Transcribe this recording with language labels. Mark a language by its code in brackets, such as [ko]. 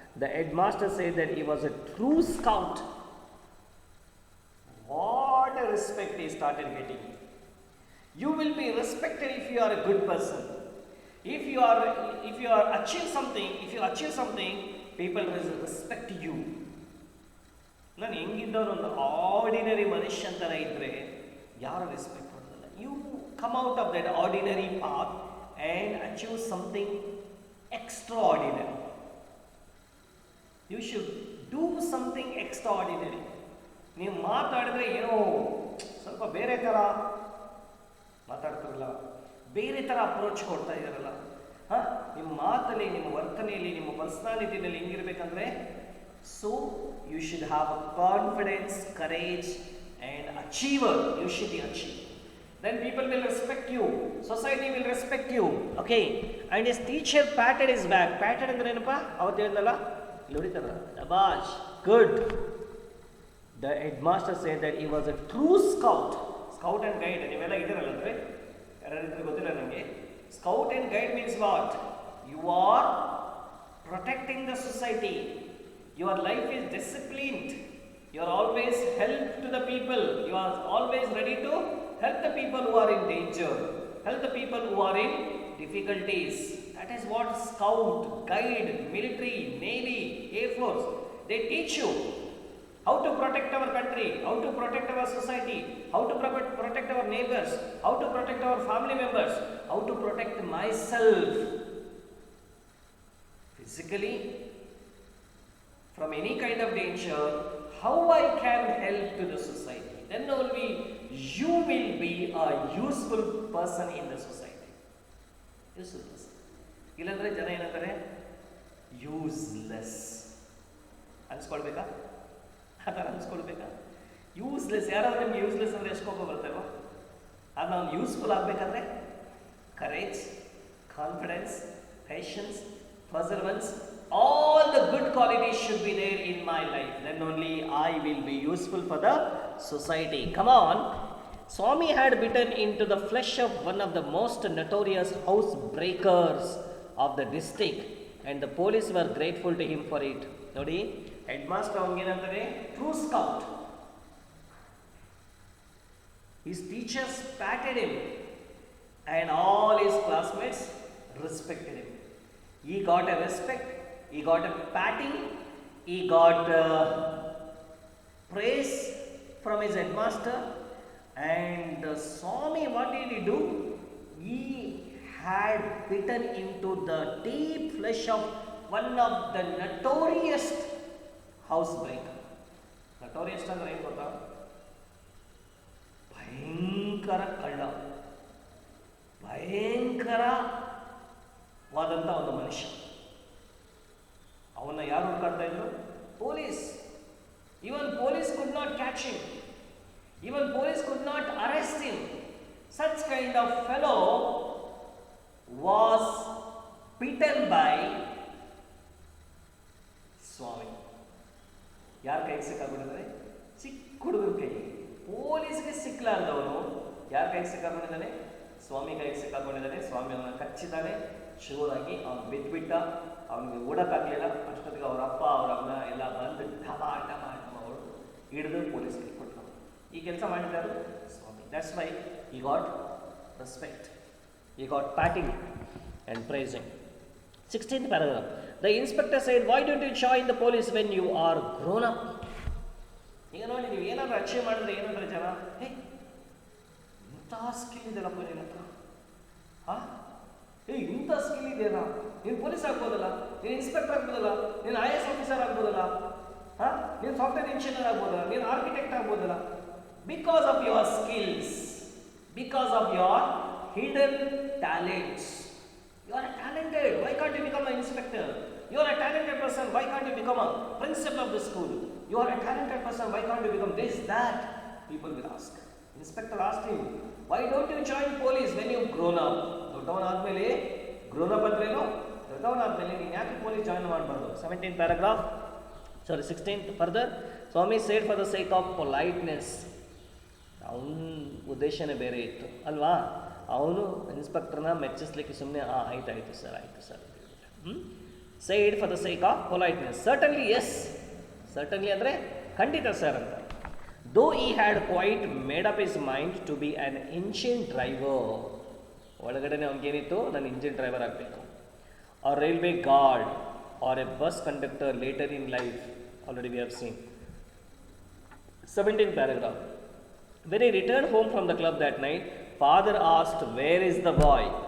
[en] The headmaster said that he was a true scout. What a respect he started getting. You will be respected if you are a good person. If you are achieve something, people will respect you. [kn] ನಾನು ಹೆಂಗಿದ್ದವನು ಒಂದು ordinary ಮನುಷ್ಯನ ಥರ ಇದ್ದರೆ ಯಾರು respect ಮಾಡೋದಿಲ್ಲ. [en] You come out of that ordinary path and achieve something extraordinary. You should do something extraordinary. [kn] ನೀವು ಮಾತಾಡಿದ್ರೆ ಏನೋ ಸ್ವಲ್ಪ ಬೇರೆ ಥರ ಮಾತಾಡ್ತಾರಲ್ಲ, ಬೇರೆ ಥರ ಅಪ್ರೋಚ್ ಕೊಡ್ತಾ ಇದ್ದಾರಲ್ಲ, ಹಾಂ, ನಿಮ್ಮ ಮಾತಲ್ಲಿ, ನಿಮ್ಮ ವರ್ತನೆಯಲ್ಲಿ, ನಿಮ್ಮ ಪರ್ಸ್ನಾಲಿಟಿನಲ್ಲಿ ಹೆಂಗಿರ್ಬೇಕಂದ್ರೆ, [en] so you should have a confidence, courage and achiever. You should be achieve. Then people will respect you, society will respect you. Okay, and his teacher patted his back. [kn] Patted ಅಂದ್ರೆ ಏನಪ್ಪ, ಅವತ್ತು ಹೇಳಿದ್ನಲ್ಲ, ಇಲ್ಲಿ ಹೊಡಿತಾರ, ಶಬಾಷ್, good. [en] The headmaster said that he was a true scout. Scout and guide, [kn] ನೀವೆಲ್ಲ ಇದ್ದೀರಲ್ಲ ಅಂದರೆ ಯಾರಿದ್ರೆ ಗೊತ್ತಿಲ್ಲ ನನಗೆ. [en] Scout and guide means what? You are protecting the society. Your life is disciplined. You are always help to the people. You are always ready to help the people who are in danger, help the people who are in difficulties. That is what scout, guide, military, navy, air force, they teach you how to protect our country, how to protect our society, how to protect our neighbors, how to protect our family members, how to protect myself physically from any kind of danger, how I can help to the society. Then only you will be a useful person in the society. Useful person. [kn] ಇಲ್ಲಾಂದ್ರೆ ಜನ ಏನಂತಾರೆ, useless ಅನ್ಸ್ಕೊಳ್ಬೇಕಾ? ಆ ಥರ ಅನ್ಸ್ಕೊಳ್ಬೇಕಾ? Useless. ಯಾರಾದ್ರೂ ನಿಮ್ಗೆ useless ಅಂದರೆ ಎಷ್ಟು ಕೋಪ ಬರ್ತೇವೋ, ಅದು ನಾವು ಯೂಸ್ಫುಲ್ ಆಗಬೇಕಾದ್ರೆ courage, confidence, patience, [en] perseverance, all the good qualities should be there in my life. Then only I will be useful for the society. Come on. Swami had bitten into the flesh of one of the most notorious house breakers of the district, and the police were grateful to him for it. [kn] Nodi, headmaster avangenantare true scout. [en] His teachers patted him, and all his classmates respected him. He got a respect, he got a patting, he got praise from his headmaster. And Swami, what did he do? He had bitten into the deep flesh of one of the notorious housebreaker. [kn] Notorious ಅಂದ್ರೆ ಏನು ಗೊತ್ತಾ? ಭಯಂಕರ ಕಳ್ಳ, ಭಯಂಕರವಾದಂಥ ಒಂದು ಮನುಷ್ಯ. ಅವನ್ನ ಯಾರು ಹುಡುಕಾಡ್ತಾ ಇದ್ರು? Police. [en] Even police could not catch him. Even police could not arrest him. Such kind of fellow was beaten by Swami. [kn] ಯಾರ ಕೈಗೆ ಸಿಕ್ಕಾಕೊಂಡಿದ್ದಾರೆ? ಚಿಕ್ಕ ಹುಡುಗರ ಕೈಗೆ. ಪೊಲೀಸ್ಗೆ ಸಿಕ್ಕಲಾರ್ದವನು ಯಾರ ಕೈಗೆ ಸಿಕ್ಕಾಕೊಂಡಿದ್ದಾನೆ? ಸ್ವಾಮಿ ಕೈಗೆ ಸಿಕ್ಕಾಕೊಂಡಿದ್ದಾನೆ. ಸ್ವಾಮಿ ಅವನ ಕಚ್ಚಿದ್ದಾನೆ, ಶೂರಾಗಿ ಅವನು ಬಿದ್ದುಬಿಟ್ಟ. ಅವನಿಗೆ ಓಡಕ್ಕಾಗಲಿಲ್ಲ. ಅಷ್ಟೊತ್ತಿಗೆ ಅವರ ಅಪ್ಪ ಅವರ ಅಮ್ಮ ಎಲ್ಲ ಬಂದು ಡಬಾ ಡಬಾ ಅವರು ಹಿಡಿದು ಪೊಲೀಸ್ಗೆ ಕೊಟ್ಟರು. ಈ ಕೆಲಸ ಮಾಡಿದ್ದಾರೆ ಸ್ವಾಮಿ. [en] That's why he got respect, he got patting and praising. 16th paragraph. The inspector said, why don't you join the police when you are grown up? [kn] ಈಗ ನೋಡಿ, ನೀವು ಏನಾದರೂ ಅಚೀವ್ ಮಾಡಿದ್ರೆ ಏನಂದ್ರೆ ಜನ, ಹೇ ಇಂಥ ಸ್ಕಿಲ್ ಇದೆಯಲ್ಲಪ್ಪ ನಿನ್ನ ಹತ್ರ, ಹಾಂ, ಇಂಥ ಸ್ಕಿಲ್ ಇದೆಯಲ್ಲ, ನೀನು ಪೊಲೀಸ್ ಆಗ್ಬೋದಲ್ಲ, ನೀನು ಇನ್ಸ್ಪೆಕ್ಟರ್ ಆಗ್ಬೋದಲ್ಲ, ನೀನು IAS ಆಫೀಸರ್ ಆಗ್ಬೋದಲ್ಲ, ಹಾಂ, ನೀನು ಸಾಫ್ಟ್ವೇರ್ ಇಂಜಿನಿಯರ್ ಆಗ್ಬೋದಲ್ಲ, ನೀನು ಆರ್ಕಿಟೆಕ್ಟ್ ಆಗ್ಬೋದಲ್ಲ. [en] Because of your skills, because of your hidden talents. You are talented. Why can't you become an inspector? You are a talented person. Why can't you become a principal of the school? You are a talented person. Why can't you become this, that? People will ask. Inspector asked him, why don't you join police when you've grown up? [kn] ದೊಡ್ಡವನಾದ್ಮೇಲೆ grown up ಅಂದ್ರೇನು? ದೊಡ್ಡವನಾದ್ಮೇಲೆ ನೀನು ಯಾಕೆ police join ಮಾಡಬಾರ್ದು? [en] 17th paragraph. Sorry, 16th further. Swami said for the sake of politeness. [kn] ಅವನ ಉದ್ದೇಶನೇ ಬೇರೆ ಇತ್ತು ಅಲ್ವಾ? ಅವನು ಇನ್ಸ್ಪೆಕ್ಟರ್ನ ಮೆಚ್ಚಿಸ್ಲಿಕ್ಕೆ ಸುಮ್ಮನೆ ಆಯ್ತು sir [en] Said for the sake of politeness. Certainly yes, [kn] certainly ಅಂದರೆ ಖಂಡಿತ ಸರ್ ಅಂತ. [en] Though he had quite made up his mind to be an ancient driver. [kn] ಒಳಗಡೆನೆ ಅವ್ನಿಗೇನಿತ್ತು, ನಾನು ಇಂಜಿನ್ ಡ್ರೈವರ್ ಆಗಬೇಕು. [en] Or railway guard or a bus conductor later in life. Already we have seen. 17th paragraph. When he returned home from the club that night, father asked, "Where is the boy?"